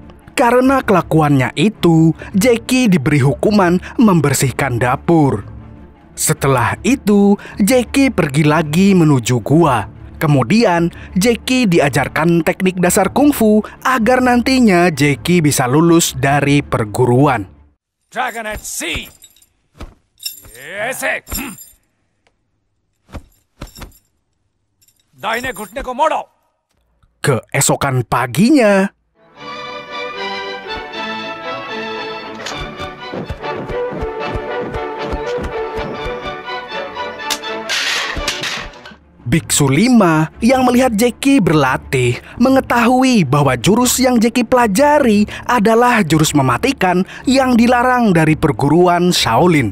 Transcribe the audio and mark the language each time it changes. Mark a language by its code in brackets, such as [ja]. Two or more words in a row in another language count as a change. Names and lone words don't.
[id] Karena kelakuannya itu, Jackie diberi hukuman membersihkan dapur. Setelah itu, Jackie pergi lagi menuju gua. Kemudian, Jackie diajarkan teknik dasar kungfu agar nantinya Jackie bisa lulus dari perguruan. Dragonet C. [hi] ऐसे दाहिने घुटने को मोड़ो. [id] Keesokan paginya, Biksu 5 yang melihat Jackie berlatih mengetahui bahwa jurus yang Jackie pelajari adalah jurus mematikan yang dilarang dari perguruan Shaolin.